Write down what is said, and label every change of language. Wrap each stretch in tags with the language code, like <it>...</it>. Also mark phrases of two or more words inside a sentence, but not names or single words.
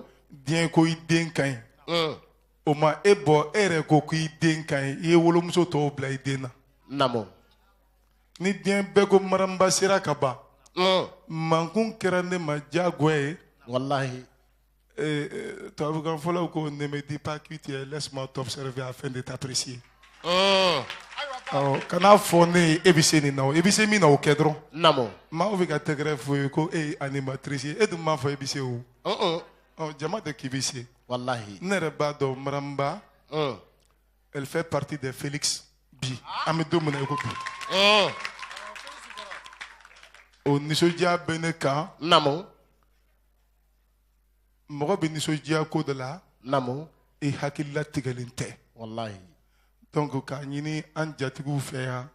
<bm>diɲɛ ko i den ka ɲi o ma e bɔ e yɛrɛ ko k'i den ka ɲi i ye wolomuso tɔw bila i den na namo ni diɲɛ bɛɛ ko maramaba sera ka ban mankun kɛra ne ma diyagoya ye wallahi tubabukan fɔlaw ko</bm> <fr>ne me dis pas qui tu es laisse-moi t'observer afin de t'apprécier</fr> <bm>kana fɔ ne ye e bɛ se nin na o e bɛ se min na o kɛ dɔrɔn namo maaw bɛ ka tɛgɛrɛ fɔ ye ko e ye animatrice ye e dun m'a fɔ e bɛ se o jama tɛ k'i bɛ se wallahi ne yɛrɛ b'a dɔn maramaba</bm> <fr>elle fait partie des Félix</fr> <bm>bi an bɛ don min na i ko bi o nisɔndiya bɛ ne kan namo mɔgɔ bɛ nisɔndiya ko dɔ la namo i hakilila tigɛlen tɛ wallahi donc k'a ɲini an jatigiw fɛ yan</bm>